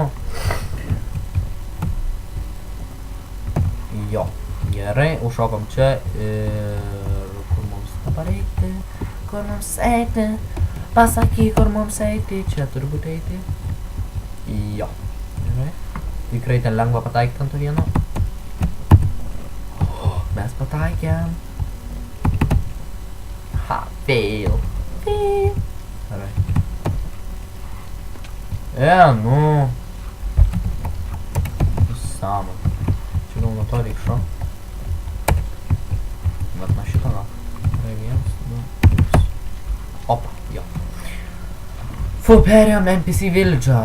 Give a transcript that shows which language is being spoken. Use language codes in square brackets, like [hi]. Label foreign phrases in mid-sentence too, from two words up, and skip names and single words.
[lt] Jo, gerai, užšokom čia ir kur mums dabar eiti, kur mums eiti, pasakyk, kur mums eiti, čia turi būti eiti. Jo, gerai, tikrai ten lengva pataikyti ant to vieno. Mes pataikėm. Ha, fail. Fail. Gerai. Nu. Sama. Čia gal nuo to reik šokti. Bet nuo šito gal. Gerai, 1, 2, 3. Opa, jo. Fu, perėjom NPC vildžą.